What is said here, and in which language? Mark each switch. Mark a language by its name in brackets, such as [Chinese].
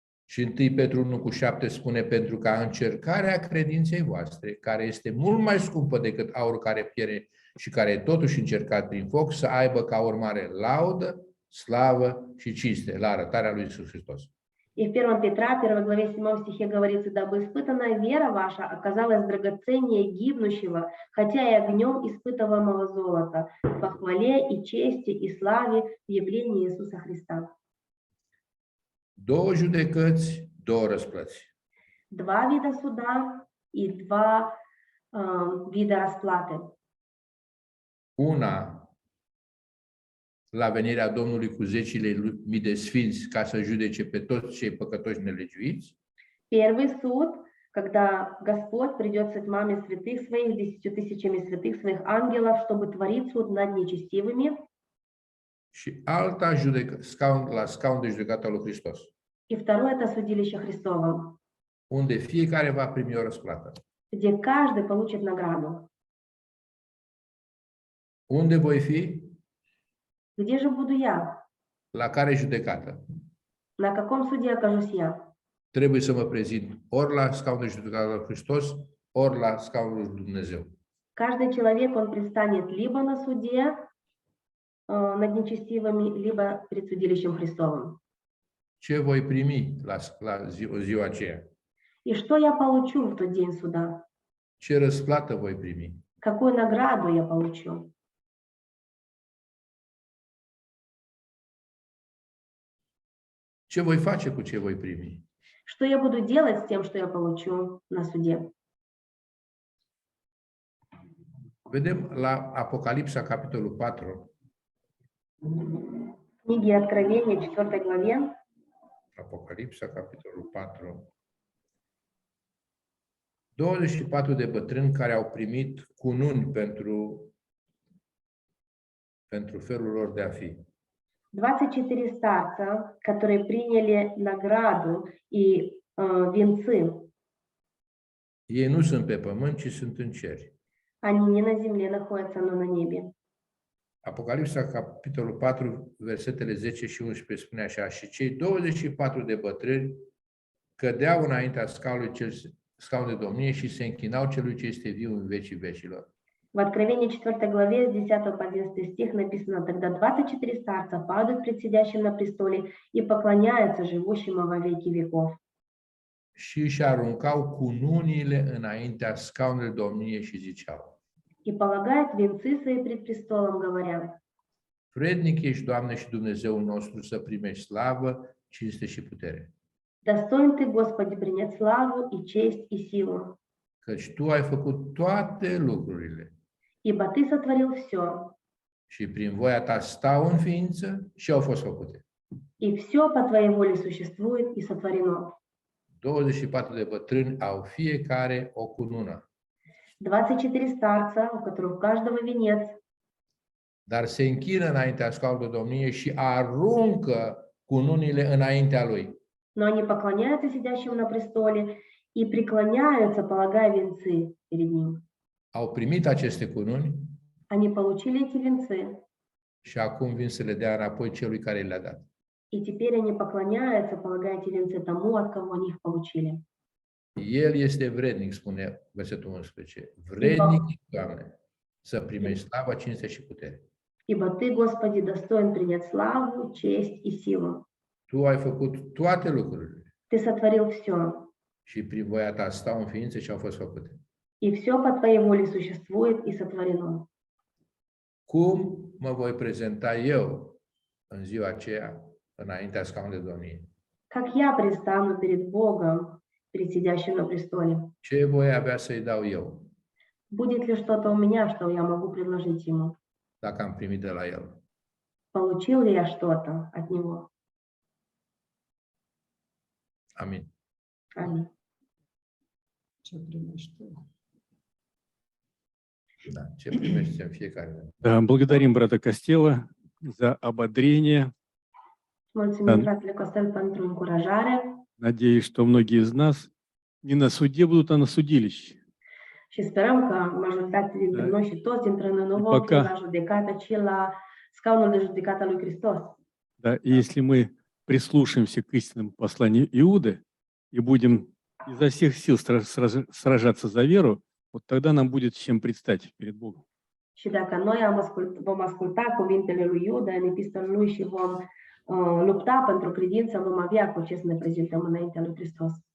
[Romanian] Și 1 Petru 1:7 spune, pentru ca încercarea credinței voastre, care este mult mai scumpă decât aurul care pierde și care e totuși încercat prin foc, să aibă ca urmare laudă, slavă și cinste la arătarea lui Iisus Hristos. [Russian] И в 1 Петра, 1 главе 7 стихе говорится, дабы испытанная вера ваша оказалась драгоценнее гибнущего, хотя и огнем испытываемого золота, в похвале и чести и славе в явлении Иисуса Христа. [Romanian] Două judecăți, două răsplăți. [Russian] Два вида суда и два вида расплаты. [Romanian] Una la venirea Domnului cu zecile mii de sfinți ca să judece pe toți cei păcătoși nelegiuiți. [Russian] Первый суд, когда Господь придет с тьмами святых своих, 10 тысячами святых своих ангелов, чтобы творить суд над нечестивыми. [Romanian] Și alta la scaun de judecată al lui Hristos, [Russian] И второе – это судилище Христово, [Romanian] unde fiecare va primi o răsplată. [Russian] где каждый получит награду. [Romanian] Unde voi fi? [Russian] Где же буду я? [Romanian] La care judecată? [Russian] На каком суде окажусь я? [Romanian] Trebuie să mă prezint ori la scaunul de judecată al lui Hristos, ori la scaunul lui Dumnezeu. [Russian] Каждый человек, он предстанет либо на суде над нечестивыми, либо перед судилищем Христовым. [Romanian] Ce voi primi la ziua aceea? [Russian] И что я получу в тот день суда? [Romanian] Ce răsplată voi primi? [Russian] Какую награду я получу? [Romanian] Ce voi face cu ce voi primi? [Russian] Что я буду делать с тем, что я получу на суде? [Romanian] Vedem la Apocalipsa, capitolul 4. [Russian] Книги Откровения, 4 главе, [Romanian] Apocalipsa, capitolul 4. 24 de bătrâni care au primit cununi pentru felul lor de a fi. [Russian] 24 старца, которые приняли награду и венцы. [Romanian] Ei nu sunt pe pământ, ci sunt în cer. [Russian] Они не на земле находятся, но на небе. [Romanian] Apocalipsa, capitolul 4, versetele 10 și 11 spune așa: și cei 24 de bătrâni cădeau înaintea scaun de domnie și se închinau celui ce este viu în vecii vecilor. [Russian] В Откровении 4 главе с 10 по 11 стих написано: «Тогда 24 старца падают пред сидящим на престоле и поклоняются живущему во веки веков». [Romanian] și își aruncau cununiile înaintea scaunului domniei și ziceau: [Russian] и полагают венцы свои пред престолом, говоря: [Romanian] Vrednic ești, Doamne și Dumnezeul nostru, să primești slavă, cinste și putere, [Russian] «Достоин ты, Господи, принять славу и честь и силу, [Romanian] căci Tu ai făcut toate lucrurile [Russian] ибо ты sotvorил все, [Romanian] și prin voia Ta stau în ființă și au fost făcute. [Russian] и все по твоей воле существует и сотворено». [Romanian] 24 de bătrâni au fiecare o cunună, [Russian] 24 старца, у которых у каждого венец, [Romanian] dar se închină înaintea scaunului domniei și aruncă cununile înaintea Lui. [Russian] но они поклоняются сидящему на престоле и преклоняются, полагая венцы перед ним. [Romanian] Au primit aceste cununi [Russian] Они получили эти венцы, [Romanian] și acum vin să le dea înapoi celui care le-a dat. [Russian] и теперь они поклоняются, полагая эти венцы тому, от кого они их получили. [Romanian] El este vrednic, spune versetul 11. Vrednic, Doamne, să primești slava, cinste și putere. [Russian] Ибо Ты, Господи, достоин принять славу, честь и силу. [Romanian] Tu ai făcut toate lucrurile [Russian] Ты sotvorил все, [Romanian] și prin voia Ta stau în ființă și au fost făcute. [Russian] и все по Твоей воле существует и сотворено. [Romanian] Cum mă voi prezenta eu în ziua aceea înaintea scaunului domniei? [Russian] Как я предстану перед Богом, перед сидящим на престоле? [Romanian] Ce voi avea să-i dau eu [Russian] Будет ли что-то у меня, что я могу предложить Ему? [Romanian] dacă am primit de la El? [Russian] Получил ли я что-то от Него? [Romanian] Amin. [Russian] Аминь. [Romanian] Da, ce primește în fiecare. [Russian] Да, благодарим брата Костела за ободрение. [Romanian] Mulțumim, fratele Costel, pentru încurajare [Russian] Надеюсь, что многие из нас не на суде будут, а на судилище. [Romanian] și sperăm că majoritatea dintre Da. noi și toți dintre noi nu Și vom fi păca- la judecată, ci la scaunul de judecată al lui Hristos. [Russian] Да, и если мы прислушаемся к истинному посланию Иуды и будем изо всех сил сражаться за веру, вот тогда нам будет с чем предстать перед Богом. [Romanian] Și dacă noi vom asculta cuvintele lui Iuda în epistolul lui și vom lupta pentru credință, vom avea cu ce să ne prezentăm înaintea lui Hristos.